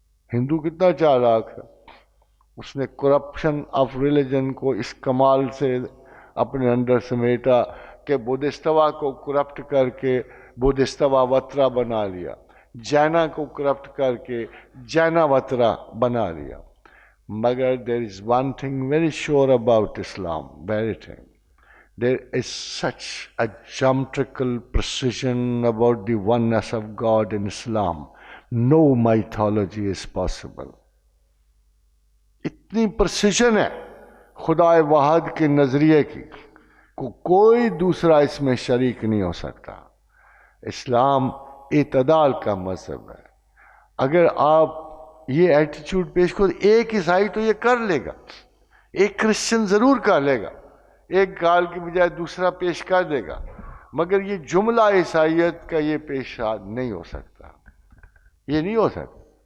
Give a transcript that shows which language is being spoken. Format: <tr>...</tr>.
<ur>ہندو کتنا چالاک ہے، اس نے کرپشن آف ریلیجن کو اس کمال سے اپنے اندر سمیٹا کہ بدھستوا کو کرپٹ کر کے بدھستوا وترا بنا لیا، جینا کو کرپٹ کر کے جینا وترا بنا لیا.</ur> <en>مگر there is one thing very sure about Islam, very thing. There is such a geometrical precision about the oneness of God in Islam. No mythology is possible.</en> <ur>اتنی پرسیشن ہے خدا واحد کے نظریے کی، کوئی دوسرا اس میں شریک نہیں ہو سکتا. اسلام اعتدال کا مذہب ہے. اگر آپ یہ ایٹیچیوڈ پیش کرو، ایک عیسائی تو یہ کر لے گا، ایک کرسچن ضرور کر لے گا، ایک گال کی بجائے دوسرا پیش کر دے گا، مگر یہ جملہ عیسائیت کا یہ پیش نہیں ہو سکتا. یہ نہیں ہو سکتا.</ur>